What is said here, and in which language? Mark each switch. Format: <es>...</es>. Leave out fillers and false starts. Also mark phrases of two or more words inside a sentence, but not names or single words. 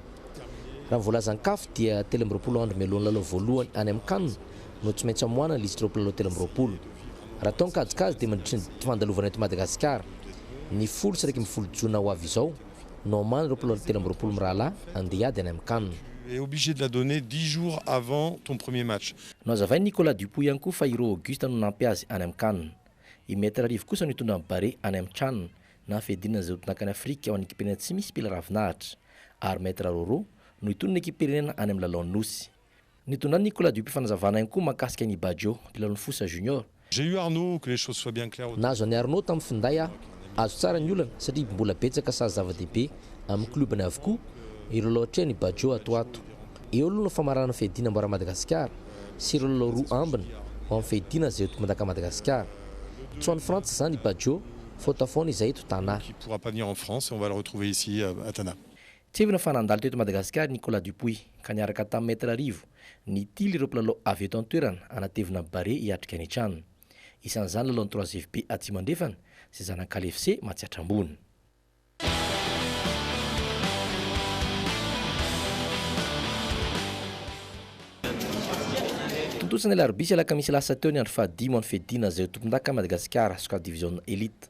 <mg>Raha voalaza ny CAF dia 13 andro mialohan'ny lalao voalohany any amin'ny kanina no tsy maintsy amoahana ny lisitra mpilalao 13. Raha atao mikajikajy dia mandritra ny fandalovana eto Madagasikara ny 10 jona ho avy izao no omana ireo mpilalao 13 mirahalahy andeha hiady any amin'ny kanina.</mg> <fr>est obligé de la donner 10 jours avant ton premier match.</fr> <mg>No azavainy Nicolas Dupuy ihany koa fa ireo Auguste no nampy azy any amin'ny kanina. I Maître Rivo kosa no hitondra amin'ny bare any amin'ny tranony na fedinana izay hotonakany Afrika ao amin'ny ekipirena tsy misy mpila ravinahitra ary Maître Roro no hitondra ny ekipirenena any amin'ny lalao nosy. Nitondra Nicolas Dupuy fanazavana ihany koa mahakasika ny Badio mpilalao fosa junior.</mg> <fr>J'ai eu Arnaud, que les choses soient bien claires.</fr> <mg>Nazo any Arnaud tamin'ny finday azo tsara ny olana satria mbola betsaka sazy zava-dehibe amin'ny klubany avokoa ireo lalao ny Badio atoato. Eo aloha no famarana fedina mbara Madagasikara sy ireo lalao roa ambiny ho amin'ny fedina izay eto mandaka Madagasikara. Tsy ho an'ny Frantsa zany i Badio faute foana izay eto Tana.</mg> <fr>Il ne pourra pas venir en France et on va le retrouver ici à Tana.</fr> <mg>Tsy evina fanandalo teto Madagasikara Nicolas Dupuy ka niaraka tamin'ny Maître Rivo ny tily ireo mpilalao avy eto an-toerana anatevina bare hiatrika ny tranony. Isan'izany lalao ny 3FP Atsimandrefana sy zanak'Al FC Matsiatra Ambony. Tontosana Larbisy alakamisy lasa teo ny andro fahadimy amin'ny fedina izay tompon-daka Madagasikara sokatra</mg> <fr>division elite.</fr>